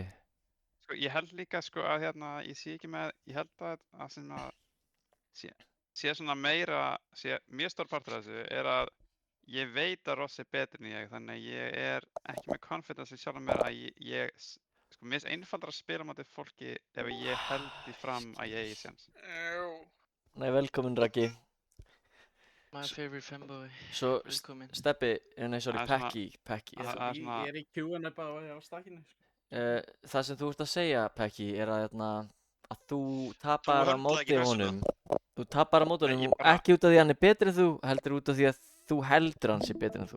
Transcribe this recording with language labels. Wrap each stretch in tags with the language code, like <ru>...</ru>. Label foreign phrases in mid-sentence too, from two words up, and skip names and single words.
<is>Sko, ég held líka, sko, að ég sé ekki með, ég held að sem að sé svona meira, sé mjög stór partur af þessu, er að ég veit að Ross er betur en ég, þannig að ég er ekki með confidence í sjálfum mér að ég sko, mér finnst einfaldara að spila á móti fólki ef ég held því fram að ég eigi séns. Nei, velkomin Raggi.</is> <en>My favorite fanboy.</en> <is>Svo, Velkomin. Steppi, nei, sorry, Það er svona- Pekki. Það er svona- Ég er í Q&A bara á stakkinu. Það sem þú ert að segja, Pekki, er að þú tapar á höndlar móti ekki rassinn honum. Þú tapar á móti Nei, honum, ég bara- ekki út af því að hann er betri en þú, heldur út af því að þú heldur hann sé betri en þú.</is>